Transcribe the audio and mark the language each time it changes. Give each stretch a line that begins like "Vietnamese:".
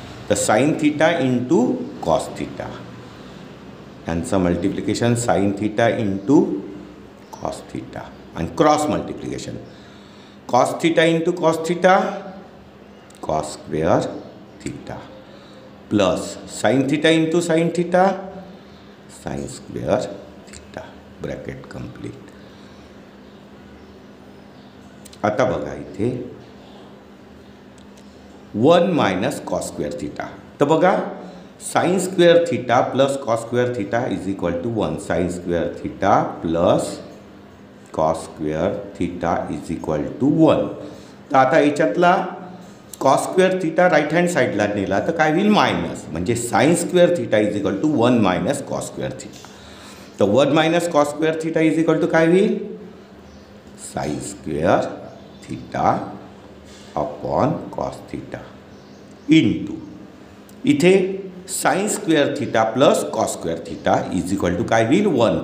Marathi: तर sine theta into cos theta, यांचं multiplication sine theta into cos theta आणि cross multiplication cos theta into cos theta, cos square theta plus sine theta into sine theta, sine square theta.
English: Bracket complete.
Marathi: आता बघा इथे 1 minus cos square theta.
English: तर बघा sine square theta plus cos square theta is equal to 1, sine square theta plus cos square theta is equal to 1.
Marathi: तर आता याच्यातला cos square theta right hand साईडला नेला तर काय होईल मायनस, म्हणजे
English: Sine square theta is equal to 1 minus cos square theta.
Marathi: तर 1 minus cos square theta is equal to काय होईल
English: sine square theta upon cos theta into इथे sine square theta plus cos square theta is equal to
Marathi: काय होईल 1.